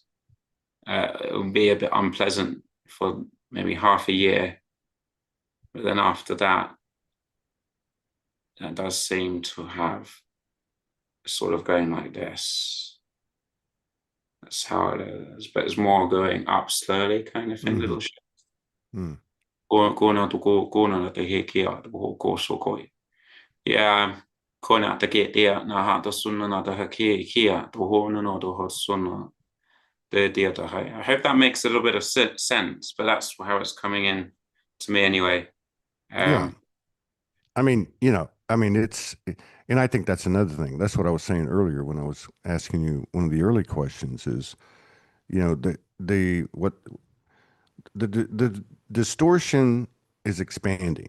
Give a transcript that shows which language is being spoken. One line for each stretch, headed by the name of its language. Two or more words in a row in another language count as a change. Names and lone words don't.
English: It will be a bit unpleasant for maybe half a year, but then after that, that does seem to have sort of going like this. That's how it is, but it's more going up slowly, kind of thing. Mm-hmm. Little shit. Mm, Kona te he kia ko so koi. Yeah, kona te ke tia na ha to sunna na te kia to ho no to ho sunna the dia to hai. I hope that makes a little bit of sense, but that's how it's coming in to me anyway. yeah. Um, I mean, and I think that's another thing. That's what I was saying earlier when I was asking you one of the early questions is, the distortion is expanding,